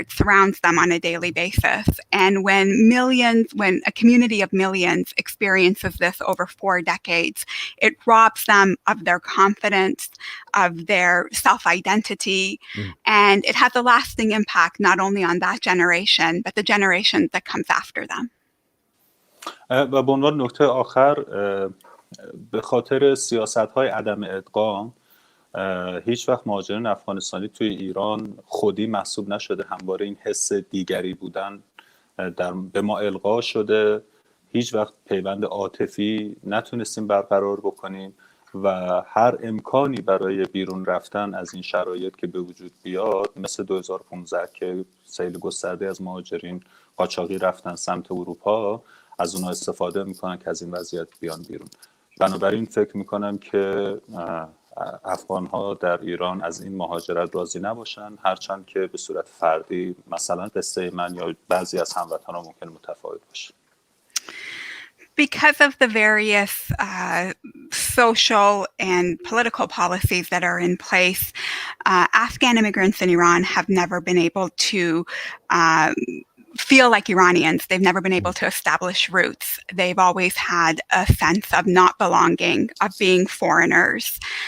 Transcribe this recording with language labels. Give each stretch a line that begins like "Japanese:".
English: It surrounds them on a daily basis. And when a community of millions experiences this over 4 decades, it robs them of their confidence, of their self-identity, and it has a lasting impact not only on that generation, but the generation that comes after them.
Persian: و به عنوان نکته آخر، به خاطر سیاست‌های عدم ادغام هیچ وقت مهاجرین افغانستانی توی ایران خودی محسوب نشده، همواره این حس دیگری بودن به ما القا شده، هیچ وقت پیوند عاطفی نتونستیم برقرار بکنیم و هر امکانی برای بیرون رفتن از این شرایط که به وجود بیاد، مثل 2015 که سیل گسترده از مهاجرین قاچاقی رفتن سمت اروپا، از اونها استفاده میکنن که از این وضعیت بیان بیرون. بنابراین فکر میکنم که افغان ها در ایران از این مهاجرت راضی نباشن، هرچند که به صورت فردی مثلا قصه من یا بعضی از هموطنان ممکن متفاوت باشه.
English: Because of the various social and political policies that are in place, Afghan immigrants in Iran have never been able to feel like Iranians. They've never been able to establish roots. They've always had a sense of not belonging, of being foreigners.